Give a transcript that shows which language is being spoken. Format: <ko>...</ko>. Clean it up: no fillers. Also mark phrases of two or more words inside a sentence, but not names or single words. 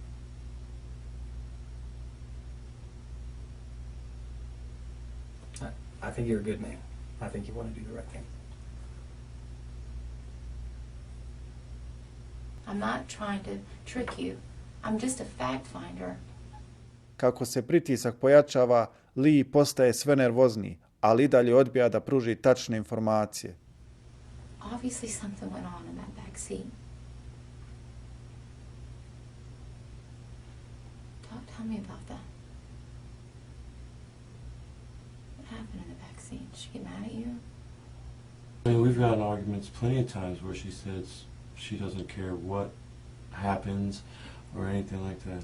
<en>I think you're a good man. I think you want to do the right thing. I'm not trying to trick you. I'm just a fact finder.</en> <sr>Kako se pritisak pojačava, Lee postaje sve nervozniji, ali i dalje odbija da pruži tačne informacije.</sr> <en>Obviously something went on in that back seat. Tell me about that. What happened in the back seat? Did she get mad at you? I mean, we've gotten arguments plenty of times where she says she doesn't care what happens or anything like that.</en>